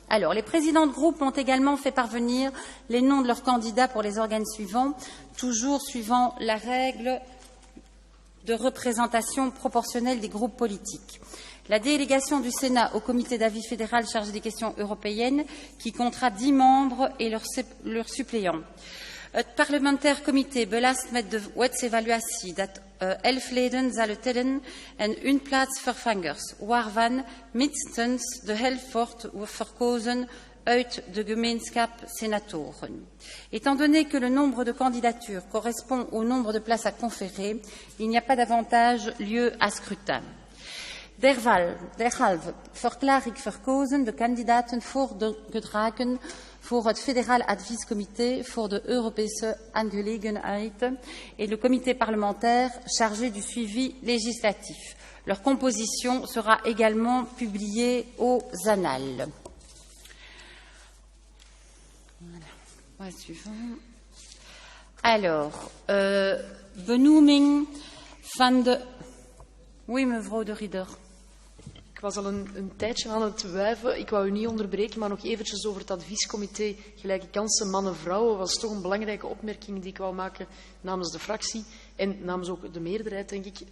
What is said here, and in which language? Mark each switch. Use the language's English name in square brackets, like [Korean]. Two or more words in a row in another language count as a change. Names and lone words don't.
[French] Alors, les présidents de groupe ont également fait parvenir les noms de leurs candidats pour les organes suivants, toujours suivant la règle de représentation proportionnelle des groupes politiques. La délégation du Sénat au comité d'avis fédéral chargé des questions européennes, qui comptera 10 membres et leurs suppléants. [Dutch] Het parlementair comité belast met de wetsevaluatie dat 11 leden zullen tellen en hun plaatsvervangers, waarvan minstens de helft wordt verkozen uit de gemeenschap senatoren. [French] Étant donné que le nombre de candidatures correspond au nombre de places à conférer, il n'y a pas davantage lieu à scrutin. [Dutch] Derhalve verklaar ik verkozen de kandidaten voorgedragen voor het Federaal Adviescomité voor de Europese Aangelegenheden [French] et le comité parlementaire chargé du suivi législatif. Leur composition sera également publiée aux annales. Voilà, suivant. Alors, [Dutch] benoeming van de... [French] Oui, mevrouw de Ridder. [Dutch] Ik was al een tijdje aan het wuiven. Ik wou u niet onderbreken, maar nog eventjes over het adviescomité Gelijke Kansen Mannen-Vrouwen. Was toch een belangrijke opmerking die ik wou maken namens de fractie en namens ook de meerderheid, denk ik.